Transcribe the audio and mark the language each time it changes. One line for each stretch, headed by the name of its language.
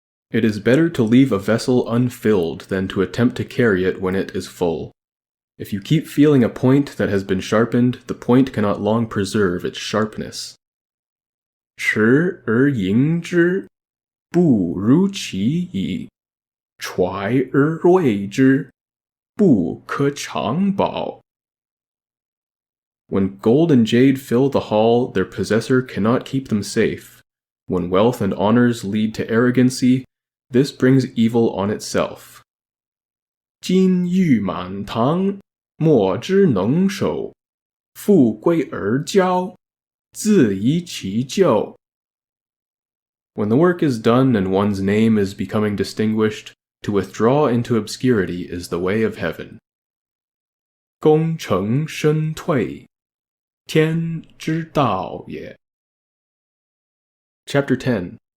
English: It is better to leave a vessel unfilled than to attempt to carry it when it is full. If you keep feeling a point that has been sharpened, the point cannot long preserve its sharpness.
Chinese: 持而盈之，不如其已；揣而锐之，不可长保。
English: When gold and jade fill the hall, their possessor cannot keep them safe. When wealth and honors lead to arrogancy, this brings evil on itself.
Chinese: 金玉满堂，莫之能守；富贵而骄，自遗其咎。
English: When the work is done and one's name is becoming distinguished, to withdraw into obscurity is the way of heaven.
Chinese: 功成身退，天之道也。
English: Chapter 10.